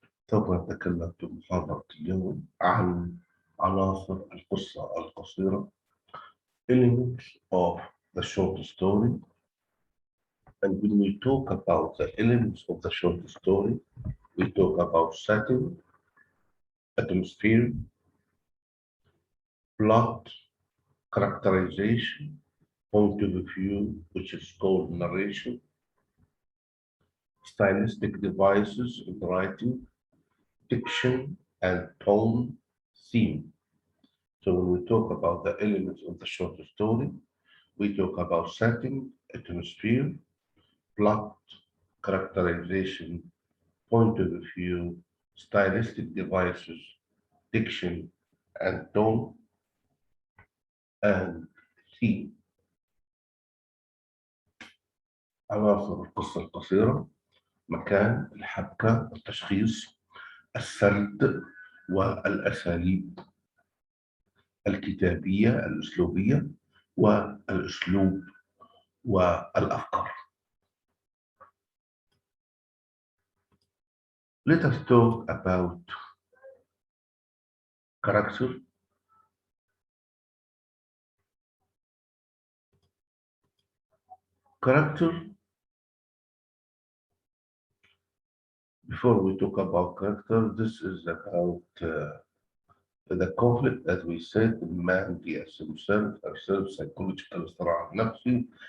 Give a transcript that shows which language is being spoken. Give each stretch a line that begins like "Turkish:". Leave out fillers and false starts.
Arabic: سوف نتكلم في محاضرة اليوم عن عناصر القصة القصيرة
English: elements of the short story. And when we talk about the elements of the short story, we talk about setting, atmosphere, plot, characterization, point of view, which is called narration, stylistic devices in writing, diction and tone, theme. So when we talk about the elements of the short story, we talk about setting, atmosphere, plot, characterization, point of view, stylistic devices, diction and tone, and theme.
Arabic: عناصر القصة القصيرة: مكان، الحبكة، التشخيص، السرد والأساليب الكتابية الأسلوبية والأسلوب والأفكار.
English: Let us talk about character. Character, before we talk about character, this is about the conflict that we said, man vs himself, herself, psychological صراع نفسي.